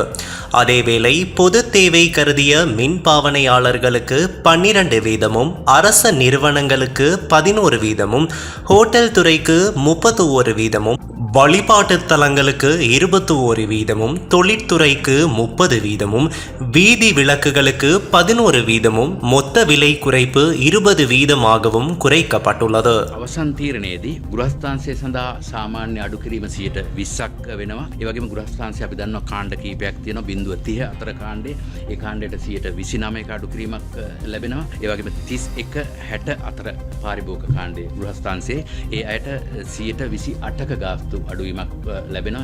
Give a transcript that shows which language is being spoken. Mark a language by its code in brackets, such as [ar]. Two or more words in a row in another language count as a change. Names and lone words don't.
[ta] அதேவேளை பொது தேவை கருதிய மின் பாவனையாளர்களுக்கு 12 வீதமும், அரச நிறுவனங்களுக்கு 11 வீதமும், ஹோட்டல் துறைக்கு 31 வீதமும், வழிபாட்டு தலங்களுக்கு 21 வீதமும், தொழிற்துறைக்கு 30 வீதமும், வீதி விளக்குகளுக்கு 11 வீதமும், மொத்த விலை குறைப்பு 20 வீதமாகவும் குறைக்கப்பட்டுள்ளது. [si] අවසන් තීරණයේදී ගෘහස්ථාංශය සඳහා සාමාන්‍ය අඩු කිරීම 20ක් වෙනවා. ඒ වගේම ගෘහස්ථාංශය අපි දන්නවා කාණ්ඩ කීපයක් තියෙනවා 0.30 අතර කාණ්ඩේ. ඒ කාණ්ඩයට 29ක අඩු කිරීමක් ලැබෙනවා. ඒ වගේම 31 60 අතර පාරිභෝගික කාණ්ඩේ ගෘහස්ථාංශයේ ඒ අයට 28ක ගාස්තු අඩුවීමක් ලැබෙනවා.